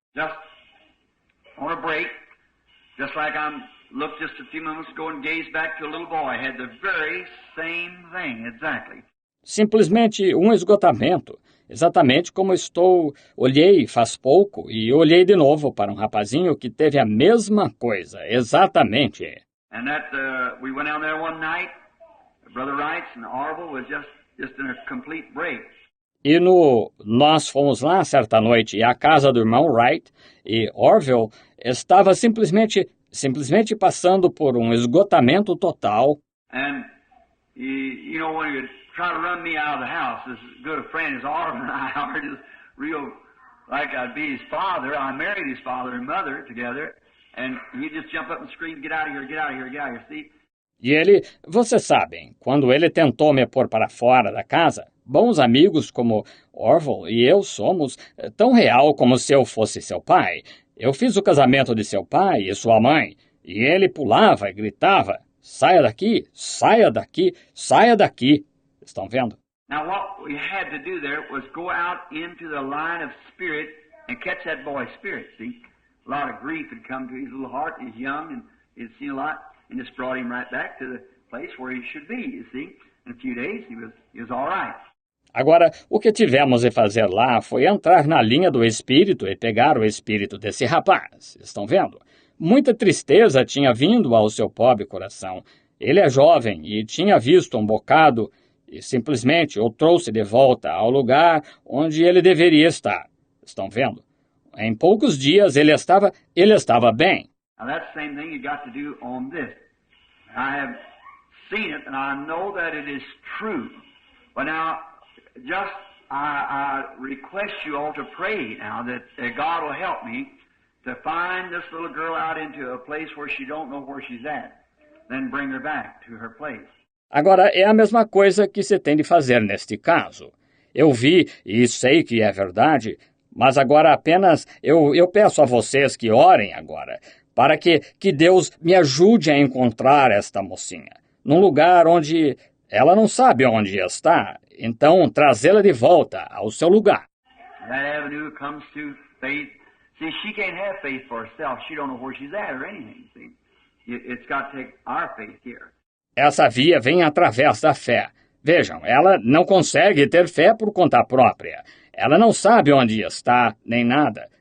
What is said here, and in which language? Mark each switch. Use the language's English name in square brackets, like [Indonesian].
[English] Just on a break, just like looked just a few moments ago and gazed back to a little boy, had the very same thing, exactly. [Portuguese] Simplesmente um esgotamento, exatamente como olhei faz pouco e olhei de novo para um rapazinho que teve a mesma coisa, exatamente. [English] And we went down there one night, Brother Wrights and Orville was just in a complete break. [Portuguese] E nós fomos lá certa noite e a casa do irmão Wright e Orville estava simplesmente passando por um esgotamento total. [English] And you know, when you try to run me out of the house, this good a friend as Orville and I are just real like I'd be his father. I married his father and mother together, and he'd just jump up and scream, "Get out of here, get out of here, get out of here." See? [Portuguese] E vocês sabem, quando ele tentou me pôr para fora da casa, bons amigos como Orville e eu somos tão real como se eu fosse seu pai. Eu fiz o casamento de seu pai e sua mãe, e ele pulava e gritava, saia daqui, saia daqui, saia daqui. Estão vendo? [English] Now what we had to do there was go out into the line of spirit and catch that boy's spirit, see? A lot of grief had come to his little heart, he's young and he'd seen a lot, and just brought him right back to the place where he should be, you see? In a few days he was all right. [Portuguese] Agora, o que tivemos de fazer lá foi entrar na linha do espírito e pegar o espírito desse rapaz. Estão vendo? Muita tristeza tinha vindo ao seu pobre coração. Ele é jovem e tinha visto um bocado e simplesmente o trouxe de volta ao lugar onde ele deveria estar. Estão vendo? Em poucos dias ele estava bem. [English] Now that's the same thing you got to do on this. I have seen it and I know that it is true. But now I request you all to pray now that God will help me to find this little girl out into a place where she don't know where she's at, then bring her back to her place. [Portuguese] Agora, é a mesma coisa que se tem de fazer neste caso. Eu vi e sei que é verdade, mas agora apenas eu peço a vocês que orem agora, para que Deus me ajude a encontrar esta mocinha, num lugar onde ela não sabe onde está, então trazê-la de volta ao seu lugar. [English] That avenue comes to faith. See, she can't have faith for herself. She don't know where she's at or anything. See, it's got to take our faith here. [Portuguese] Essa via vem através da fé. Vejam, ela não consegue ter fé por conta própria. Ela não sabe onde está, nem nada.